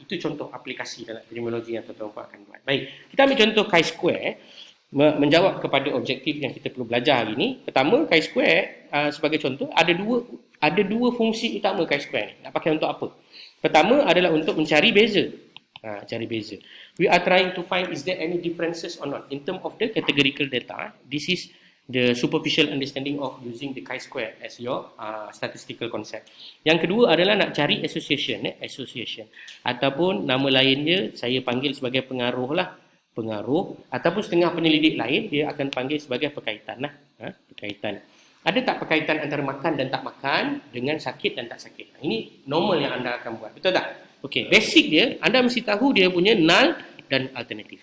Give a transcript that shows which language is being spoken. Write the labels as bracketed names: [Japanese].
[Malay] Itu contoh aplikasi dalam epidemiologi yang tuan-tuan akan buat. Baik, kita ambil contoh chi-square menjawab kepada objektif yang kita perlu belajar hari ini. Pertama, chi-square sebagai contoh ada dua fungsi utama chi-square ni. Nak pakai untuk apa? Pertama adalah untuk mencari beza. Cari beza. [English] We are trying to find is there any differences or not in terms of the categorical data. This is the superficial understanding of using the chi-square as your statistical concept. [Malay] Yang kedua adalah nak cari association, association. Ataupun nama lainnya saya panggil sebagai pengaruh lah, pengaruh. Ataupun setengah penyelidik lain dia akan panggil sebagai perkaitan lah, perkaitan. Ada tak perkaitan antara makan dan tak makan dengan sakit dan tak sakit? Ini normal yang anda akan buat, betul tak? Okey, basic dia, anda mesti tahu dia punya null dan alternatif.